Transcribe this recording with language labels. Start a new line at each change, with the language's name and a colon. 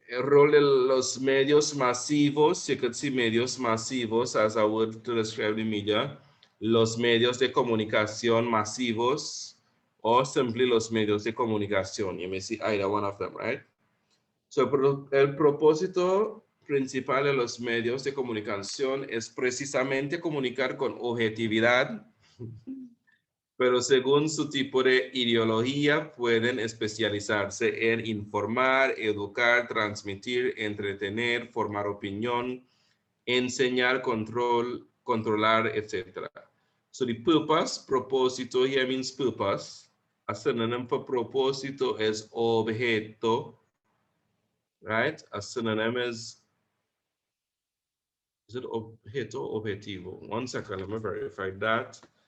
Spanish: El rol de los medios masivos.
English: You could see medios masivos as a word to describe the media.
Spanish: Los medios de comunicación masivos,
English: or simply
Spanish: los medios de comunicación.
English: You may see either one of them, right?
Spanish: So, el propósito principal de los medios de comunicación es precisamente comunicar con objetividad, pero según su tipo de ideología pueden especializarse en informar, educar, transmitir, entretener, formar opinión, enseñar, controlar, etc.
English: So the purpose, propósito here means purpose. A synonym for propósito is objeto, right? A synonym is it objeto or objetivo? 1 second, let me verify that.